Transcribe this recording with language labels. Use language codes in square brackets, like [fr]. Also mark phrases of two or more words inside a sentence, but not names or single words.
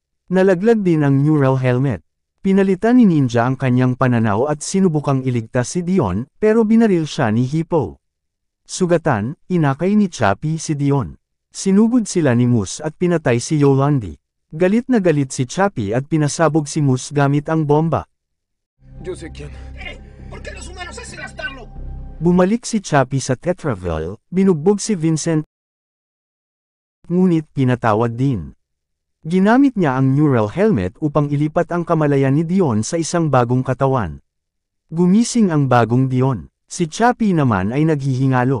[tl] Nalaglag din ang [en] neural helmet. [tl] Pinalitan ni Ninja ang kanyang pananaw at sinubukang iligtas si Dion, pero binaril siya ni Hippo. Sugatan, inakay ni Chappie si Dion. Sinugod sila ni Moose at pinatay si Yolandi. Galit na galit si Chappie at pinasabog si Moose gamit ang bomba. [es] Yo sé quién. ¿Por qué los humanos hacen gastarlo? [tl] Bumalik si Chappie sa Tetraville, binugbog si Vincent, ngunit pinatawad din. Ginamit niya ang [en] neural helmet [tl] upang ilipat ang kamalayan ni Dion sa isang bagong katawan. Gumising ang bagong Dion. Si Chappie naman ay naghihingalo.